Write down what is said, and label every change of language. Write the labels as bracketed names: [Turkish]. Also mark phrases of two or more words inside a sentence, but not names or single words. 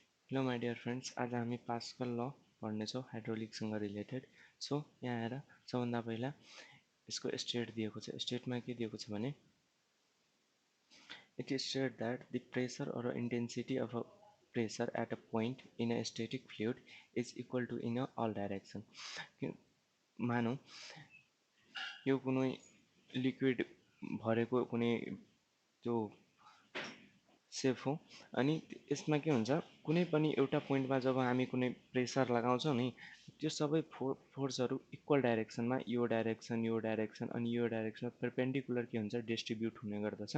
[English] hello my dear friends, [Nepali] आज हामी पास्कल ल पढ्नेछौँ हाइड्रोलिकसँग रिलेटेड। सो यहाँ आएर सबभन्दा पहिला यसको स्टेट दिएको छ। स्टेटमा के दिएको छ भने [English] it is state that the pressure or intensity of a pressure at a point in a static fluid is equal to in all direction. [Nepali] मानौँ यो कुनै लिक्विड भरेको कुनै त्यो सेफ हो अनि यसमा के हुन्छ, कुनै पनि एउटा पोइन्टमा जब हामी कुनै प्रेसर लगाउँछौँ नि, त्यो सबै फोर्सहरू इक्वल डाइरेक्सनमा यो डाइरेक्सन अनि यो डाइरेक्सनमा परपेन्डिकुलर के हुन्छ डिस्ट्रिब्युट हुने गर्दछ।